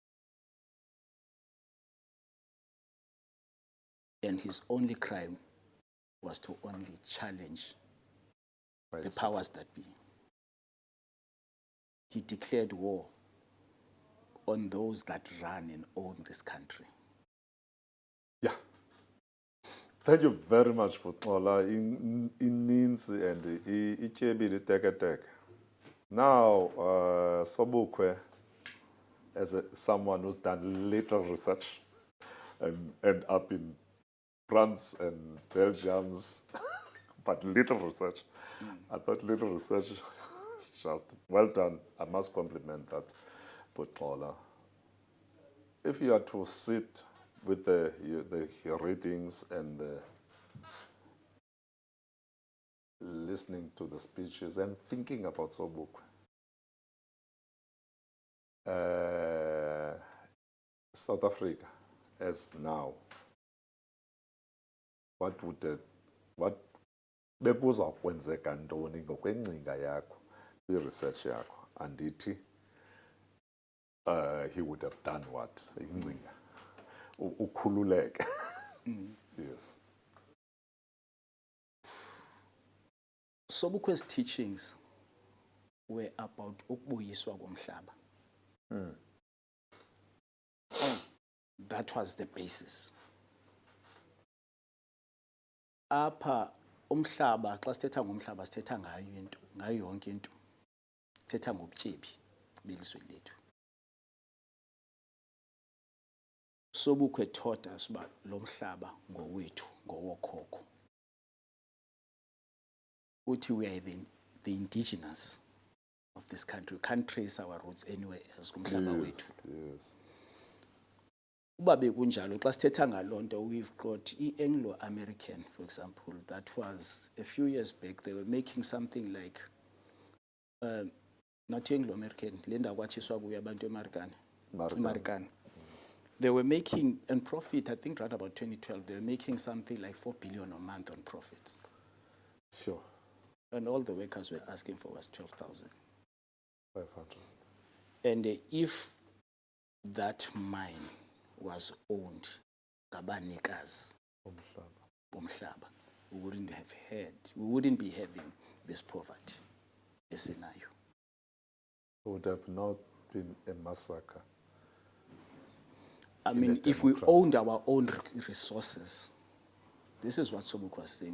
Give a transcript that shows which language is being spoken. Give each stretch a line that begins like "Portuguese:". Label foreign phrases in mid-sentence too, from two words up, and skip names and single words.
English: And his only crime was to only challenge the powers that be. He declared war on those that run and own this country. Yeah. Thank you very much, Butola.
Xhosa: Ininzi and ityebile iteketeke.
English: Now, Sobukwe, as someone who's done little research and end up in France and Belgium's, but little research. I thought little research is just well done. I must compliment that, Butola. If you are to sit with the readings and listening to the speeches and thinking about Sobukwe, South Africa as now, what
Xhosa: bekuza kwenzeka ntoni ngokwengcinga yakho kwi-research yakho?
English: Andithi he would have done what?
Xhosa: Ingcinga. Ukhululeke. Yes.
English: Sobukwe's teachings were about
Xhosa: ukubuyiswa komhlaba.
English: That was the basis.
Xhosa: Apha umhlaba, xa sithetha ngomhlaba sithetha ngayo yonke into. Sithetha ngobutyebi belizwe lethu.
English: Sobukwe taught us
Xhosa: uba lo mhlaba ngowethu, ngowokhokho.
English: Uthi we are the indigenous of this country. We can't trace our roots anywhere else
Xhosa: kumhlaba wethu.
English: Yes.
Xhosa: Uba bekunjalo xa sithetha ngaloo nto,
English: we've got i-Anglo-American, for example, that was a few years back. They were making something like not Anglo-American,
Xhosa: le ndawo kwatshiswa kuyo abantu eMarikana.
English: They were making, and profit, I think right about 2012, they were making something like 4 billion a month on profit. Sure. And all the workers were asking for was 12,000. 500. And if that mine was owned
Xhosa: ngabanikazi bomhlaba,
English: we wouldn't be having this poverty esinayo. It would have not been a massacre. I mean, if we owned our own resources, this is what Sobukwe was saying.